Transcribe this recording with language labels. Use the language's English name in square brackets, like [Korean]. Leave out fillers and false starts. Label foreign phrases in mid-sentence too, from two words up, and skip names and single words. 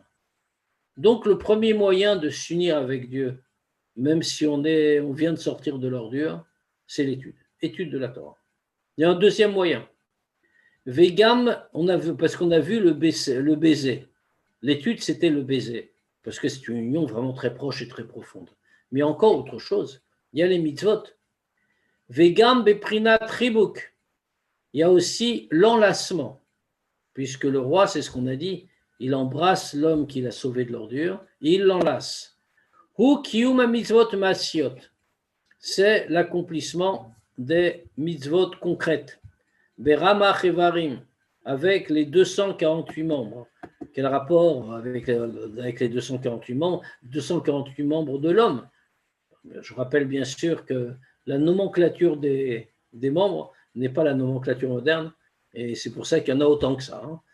[French] Donc le premier moyen de s'unir avec Dieu, même si on vient de sortir de l'ordure, c'est étude de la Torah. Il y a un deuxième moyen. Vegam, parce qu'on a vu le baiser. L'étude, c'était le baiser, parce que c'est une union vraiment très proche et très profonde. Mais il y a encore autre chose. Il y a les mitzvot. [Hebrew] וגם בבחינת חיבוק. [French] Il y a aussi l'enlacement, puisque le roi, c'est ce qu'on a dit, il embrasse l'homme qu'il a sauvé de l'ordure, et il l'enlace. [Hebrew] הוא קיום מצוות מעשיות. [French] C'est l'accomplissement des mitzvot concrètes. [Hebrew] ברמ"ח אברים, [French] avec les 248 membres. Quel rapport avec les 248 membres, 248 membres de l'homme? Je rappelle bien sûr que la nomenclature des membres n'est pas la nomenclature moderne, et c'est pour ça qu'il y en a autant que ça.